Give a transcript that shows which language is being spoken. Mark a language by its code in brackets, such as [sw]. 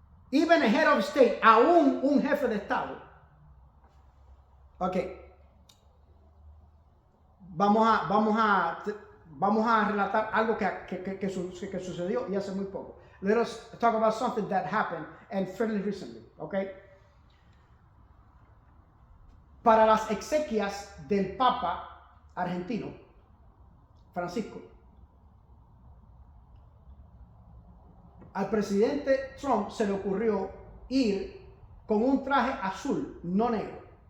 [en] Even a head of state, [es] aún un jefe de estado. [en] Ok. [es] Vamos a relatar algo que sucedió y hace muy poco. [en] Let us talk about something that happened and fairly recently. Okay. [es] Para las exequias del Papa argentino, Francisco, al presidente Trump se le ocurrió ir con un traje azul, no negro.